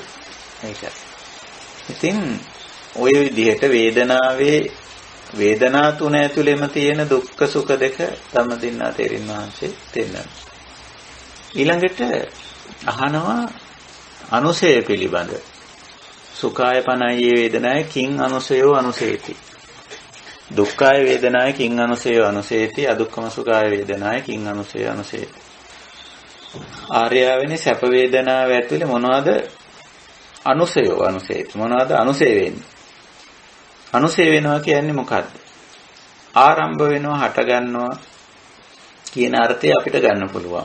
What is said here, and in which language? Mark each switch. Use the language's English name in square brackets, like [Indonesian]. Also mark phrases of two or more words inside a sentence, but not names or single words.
[Sinhala] ඒකයි. ඉතින් ওই විදිහට වේදනා තුන ඇතුළෙම තියෙන දුක්ඛ සුඛ දෙක ධම්මදින්නා තේරින් වහන්සේ දෙන්නා. ඊළඟට අහනවා අනුසය පිළිබඳ. [Pali] සුඛාය පනයි වේදනාය කිං අනුසයෝ අනුසේති. දුක්ඛාය වේදනාය කිං අනුසයෝ අනුසේති. අදුක්ඛම සුඛාය වේදනාය කිං අනුසයෝ අනුසේති. [Sinhala] ආර්යාවෙනි සැප වේදනාව ඇතුලේ මොනවද [Pali] අනුසයෝ අනුසේති. [Sinhala] මොනවද අනුසය වෙන්නේ? අනුසය වෙනවා කියන්නේ මොකද්ද? ආරම්භ වෙනවා, හට ගන්නවා කියන අර්ථය අපිට ගන්න පුළුවන්.